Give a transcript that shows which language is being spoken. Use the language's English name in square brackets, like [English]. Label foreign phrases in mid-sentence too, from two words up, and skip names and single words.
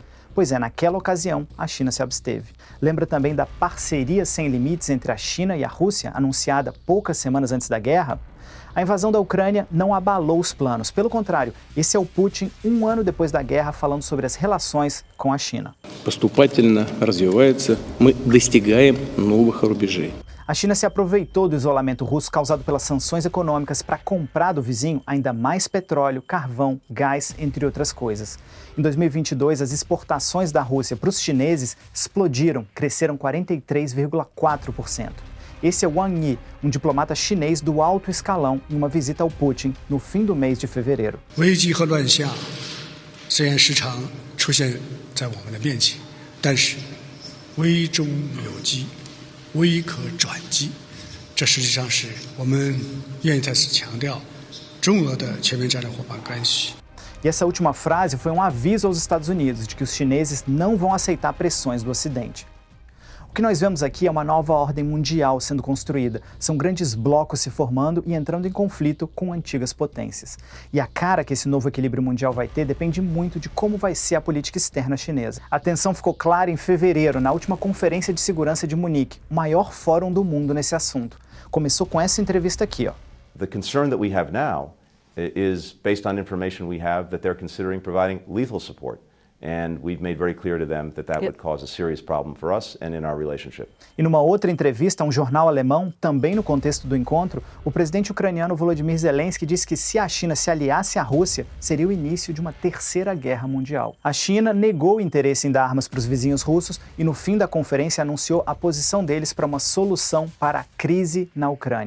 [Portuguese] Pois é, naquela ocasião, a China se absteve. Lembra também da parceria sem limites entre a China e a Rússia, anunciada poucas semanas antes da guerra? A invasão da Ucrânia não abalou os planos. Pelo contrário, esse é o Putin, um ano depois da guerra, falando sobre as relações com a China. [Russian] Поступательно развивается, мы достигаем новых рубежей. [Portuguese] A China se aproveitou do isolamento russo causado pelas sanções econômicas para comprar do vizinho ainda mais petróleo, carvão, gás, entre outras coisas. Em 2022, as exportações da Rússia para os chineses explodiram, cresceram 43,4%. Esse é Wang Yi, um diplomata chinês do alto escalão, em uma visita ao Putin no fim do mês de fevereiro. [Chinese] 危机和乱象虽然时常出现在我们的面前，但是危中有机。危可转机，这实际上是我们愿意再次强调中俄的全面战略伙伴关系。 [Portuguese] E essa última frase foi um aviso aos Estados Unidos de que os chineses não vão aceitar pressões do Ocidente. O que nós vemos aqui é uma nova ordem mundial sendo construída. São grandes blocos se formando e entrando em conflito com antigas potências. E a cara que esse novo equilíbrio mundial vai ter depende muito de como vai ser a política externa chinesa. A tensão ficou clara em fevereiro, na última Conferência de Segurança de Munique, o maior fórum do mundo nesse assunto. Começou com essa entrevista aqui, ó. [English] The concern that we have now is based on information we have that they're considering providing lethal support. And we've made very clear to them that would cause a serious problem for us and in our relationship. [Portuguese] E numa outra entrevista a um jornal alemão, também no contexto do encontro, o presidente ucraniano Volodymyr Zelensky disse que se a China se aliasse à Rússia, seria o início de uma terceira guerra mundial. A China negou o interesse em dar armas para os vizinhos russos e no fim da conferência anunciou a posição deles para uma solução para a crise na Ucrânia.